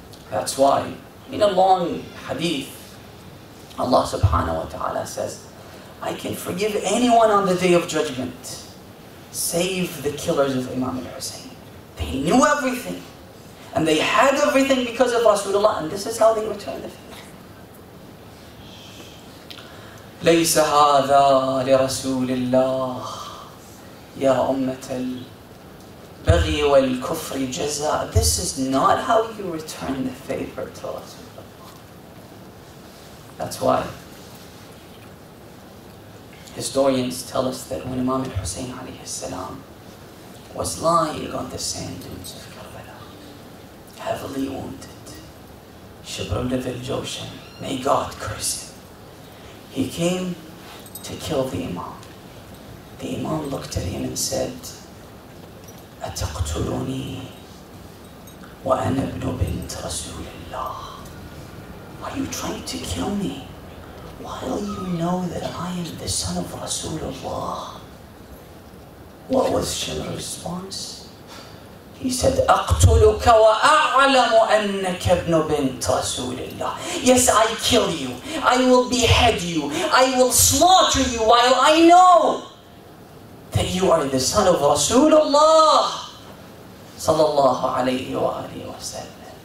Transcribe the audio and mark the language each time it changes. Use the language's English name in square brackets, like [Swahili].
[English] That's why in a long hadith, Allah subhanahu wa ta'ala says, I can forgive anyone on the day of judgment, save the killers of Imam al-Hussein. They knew everything, and they had everything because of Rasulullah, and this is how they returned the favor. [Arabic] ليس هذا لرسول الله يا أمة البغي والكفر جزاء. [English] This is not how you return the favor to Rasulullah. That's why historians tell us that when Imam al-Hussein alayhi salam was lying on the sand dunes of Karbala, heavily wounded, Shibrul al-Jawshan, may God curse him, he came to kill the Imam. The Imam looked at him and said, [Arabic] أتقتلني وأنا ابن بنت رسول الله? [English] Are you trying to kill me while you know that I am the son of Rasulullah? What was Shimr's response? He said, [Arabic] أقتلك وأعلم أنك ابن بنت رسول الله. [English] Yes, I kill you. I will behead you. I will slaughter you while I know that you are the son of Rasulullah sallallahu alayhi wa alihi wa sallam.